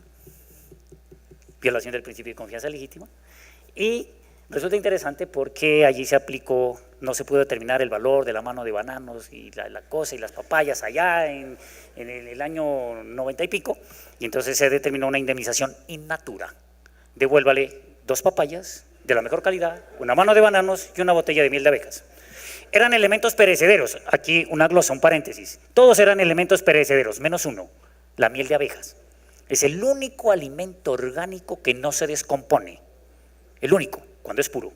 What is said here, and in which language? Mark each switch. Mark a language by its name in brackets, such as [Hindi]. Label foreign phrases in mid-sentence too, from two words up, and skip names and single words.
[Spanish] Violación del principio de confianza legítima. Y resulta interesante porque allí se aplicó, no se pudo determinar el valor de la mano de bananos y la cosa y las papayas allá en el año 90 y pico, y entonces se determinó una indemnización [Latin] in natura. [Spanish] Devuélvale 2 papayas de la mejor calidad, una mano de bananos y una botella de miel de abejas. Eran elementos perecederos, aquí una glosa, un paréntesis, todos eran elementos perecederos, menos uno, la miel de abejas. Es el único alimento orgánico que no se descompone, el único, cuando es puro.